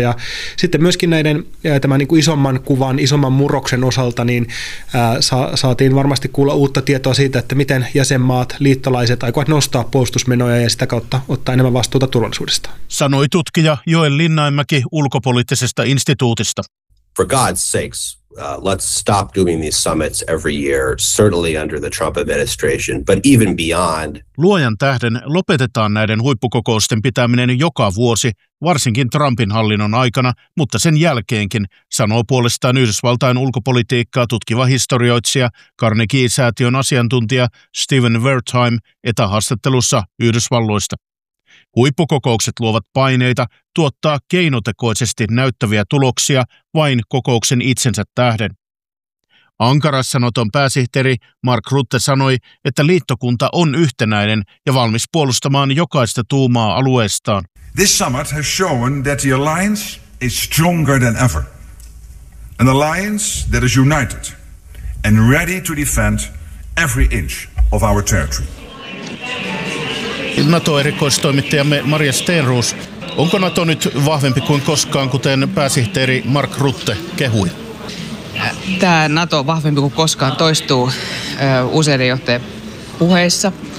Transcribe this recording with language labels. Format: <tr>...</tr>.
<fi>Ja sitten myöskin näiden tämän niin kuin isomman kuvan, isomman murroksen osalta, niin saatiin varmasti kuulla uutta tietoa siitä, että miten jäsenmaat, liittolaiset aikovat nostaa puolustusmenoja ja sitä kautta ottaa enemmän vastuuta turvallisuudesta. Sanoi tutkija Joel Linnainmäki ulkopoliittisesta instituutista.</fi> <en>For God's sakes, let's stop doing these summits every year, certainly under the Trump administration, but even beyond.</en> <fi>Luojan tähden lopetetaan näiden huippukokousten pitäminen joka vuosi, varsinkin Trumpin hallinnon aikana, mutta sen jälkeenkin, sanoo puolestaan Yhdysvaltain ulkopolitiikkaa tutkiva historioitsija, Carnegie-säätiön asiantuntija Stephen Wertheim etähaastattelussa Yhdysvalloista. Huippukokoukset luovat paineita tuottaa keinotekoisesti näyttäviä tuloksia vain kokouksen itsensä tähden. Ankarassa Naton pääsihteeri Mark Rutte sanoi, että liittokunta on yhtenäinen ja valmis puolustamaan jokaista tuumaa alueestaan.</fi> <en>This summit has shown that the alliance is stronger than ever. An alliance that is united and ready to defend every inch of our territory.</en> <fi>NATO-erikoistoimittajamme Maria Stenroos, onko NATO nyt vahvempi kuin koskaan, kuten pääsihteeri Mark Rutte kehui? Tämä NATO on vahvempi kuin koskaan toistuu useiden johtajien puheissa.</fi>